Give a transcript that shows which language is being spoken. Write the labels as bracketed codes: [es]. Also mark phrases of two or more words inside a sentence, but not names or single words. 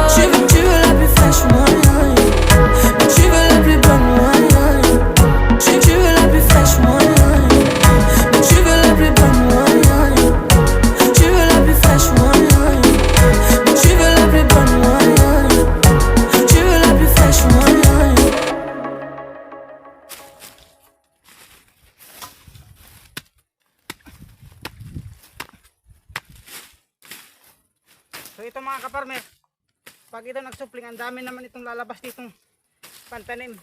[fr] Tu veux la plus fraîche, moi. Mais tu veux la plus bonne, moi. Tu veux la plus fraîche, moi. Mais tu veux la plus bonne, moi. Tu veux la plus fraîche, moi. Mais tu veux la plus bonne, moi. Tu veux la plus fraîche, moi. [tl] So ito mga kaparmer, pag ito nagsupling, ang dami naman itong lalabas ditong pantanim.